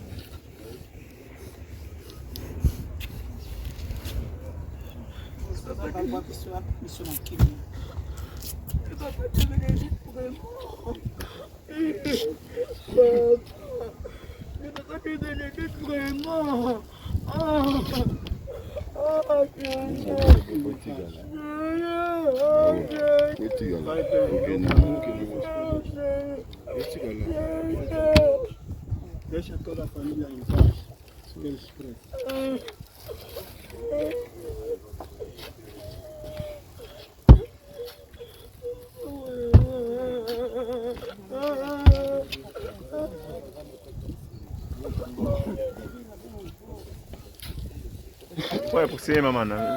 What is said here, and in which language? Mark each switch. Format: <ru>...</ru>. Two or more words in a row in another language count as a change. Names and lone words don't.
<fr>Papa, tu me bénédites vraiment. Papa, tu me bénédites vraiment.</fr> <pt>Deixa toda a família em paz. Põe por cima, mano.</pt>